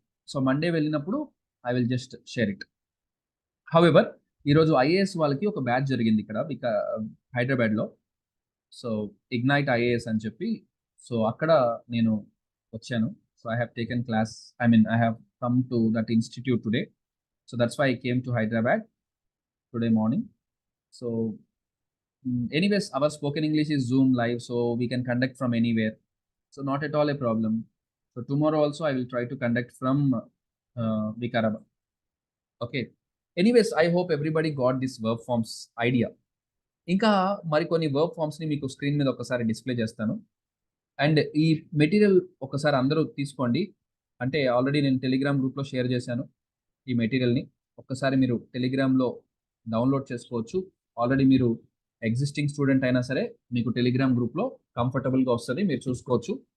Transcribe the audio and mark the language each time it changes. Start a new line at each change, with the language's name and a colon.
Telugu: So Monday వెళ్ళినప్పుడు
English: I will just share it.
Telugu: However ఈరోజు IAS వాళ్ళకి ఒక బ్యాచ్ జరిగింది ఇక్కడ హైదరాబాద్లో. సో ఇగ్నైట్ ఐఏఎస్ అని చెప్పి, సో అక్కడ నేను వచ్చాను.
English: So I have taken class, I have come to that institute today. So that's why I came to Hyderabad today morning. So anyways, our spoken English is Zoom live, so we can conduct from anywhere. So not at all a problem. So tomorrow also I will try to conduct from Vikarabad. Okay. Anyways, I hope everybody got this verb forms idea.
Telugu: ఇంకా మరికొన్ని verb forms ని మీకు screen మీద ఒకసారి display చేస్తాను. And ఈ material ఒకసారి అందరూ తీసుకోండి, అంటే ఆల్రెడీ నేను టెలిగ్రామ్ గ్రూప్లో షేర్ చేశాను ఈ మెటీరియల్ని. ఒక్కసారి మీరు టెలిగ్రామ్లో డౌన్లోడ్ చేసుకోవచ్చు. ఆల్రెడీ మీరు ఎగ్జిస్టింగ్ స్టూడెంట్ అయినా సరే మీకు టెలిగ్రామ్ గ్రూప్లో కంఫర్టబుల్గా వస్తుంది, మీరు చూసుకోవచ్చు.